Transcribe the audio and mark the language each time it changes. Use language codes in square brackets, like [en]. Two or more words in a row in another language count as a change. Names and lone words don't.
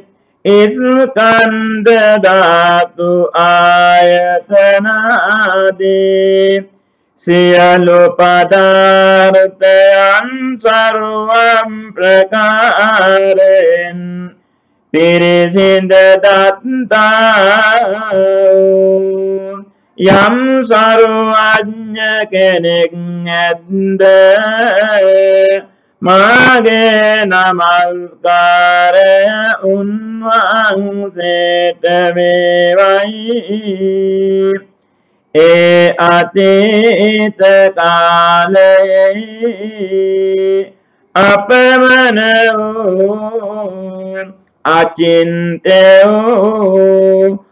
[si] ස්කන්ධ ධාතු ආයතනාදී සියලු පදාර්ථයන් සර්වං ප්‍රකාරේන පිරිසිඳ දත්තා යම සර්වඥ කෙනෙක් ඇද්ද මාගේ නමස්කාරය උන්වහන්සේට වේවයි ඒ අතීත කාලයේ අපමණ වූ අචින්ත්‍ය වූ